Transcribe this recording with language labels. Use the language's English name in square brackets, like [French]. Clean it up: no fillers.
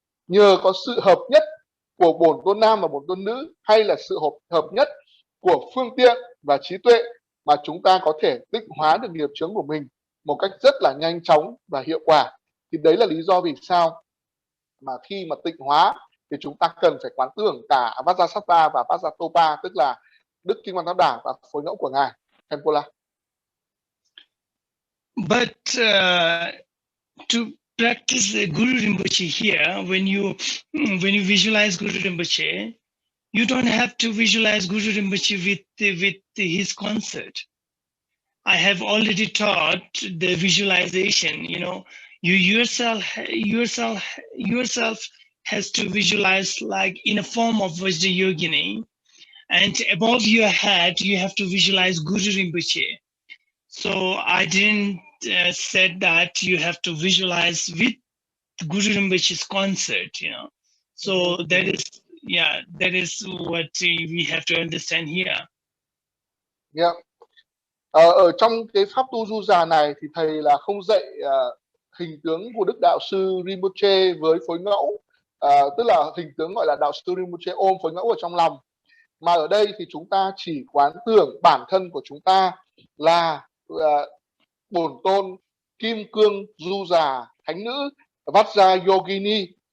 [Vietnamese] Nhờ có sự hợp nhất của bổn tôn nam và bổn tôn nữ, hay là sự hợp nhất của phương tiện và trí tuệ, mà chúng ta có thể tịnh hóa được nghiệp chướng của mình một cách rất là nhanh chóng và hiệu quả. Thì đấy là lý do vì sao mà khi mà tịnh hóa thì chúng ta cần phải quán tưởng cả Vajrasattva và Vajratopa, tức là Đức Kim Cang Tát Đỏa và phối ngẫu của ngài. Khenpo. [English] But to practice Guru Rinpoche here, when you visualize Guru Rinpoche, you don't have to visualize Guru Rinpoche with his concert. I have already taught the visualization. You know, you yourself has to visualize like in a form of Vajrayogini, and above your head you have to visualize Guru Rinpoche. So I didn't said that you have to visualize with Guru Rinpoche's concert, you know. So that is what we have to understand here. Yeah. [Vietnamese] Ở trong cái pháp tu Du Già này thì thầy là không dạy hình tướng của Đức Đạo sư Rinpoche với phối ngẫu, tức là hình tướng gọi là Đạo sư Rinpoche ôm phối ngẫu ở trong lòng, mà ở đây thì chúng ta chỉ quán tưởng bản thân của chúng ta là bổn tôn Kim Cương Du Già Thánh Nữ Vajrayogini.